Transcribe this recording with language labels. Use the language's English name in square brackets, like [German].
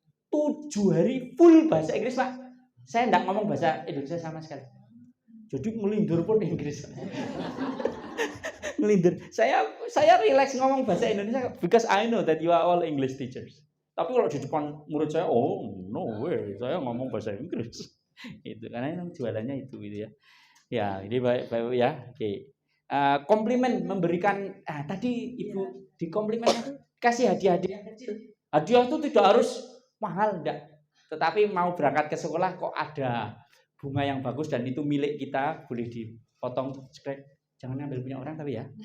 [Indonesian] 7 hari full bahasa Inggris Pak. Saya enggak ngomong bahasa Indonesia sama sekali. Jadi melindur pun Inggris. Melindur. Saya relax ngomong bahasa Indonesia [English] because I know that you are all English teachers. [Indonesian] Tapi kalau di depan murid saya, [English] oh no way, [Indonesian] saya ngomong bahasa Inggris. Itu karena yang jualannya itu gitu ya. Ya, ini baik ya. Oke. Komplimen memberikan tadi Ibu di komplimennya kasih hadiah-hadiah kecil. Hadiah itu tidak harus mahal enggak. Tetapi mau berangkat ke sekolah kok ada bunga yang bagus dan itu milik kita, boleh dipotong jangan ambil punya orang tapi ya.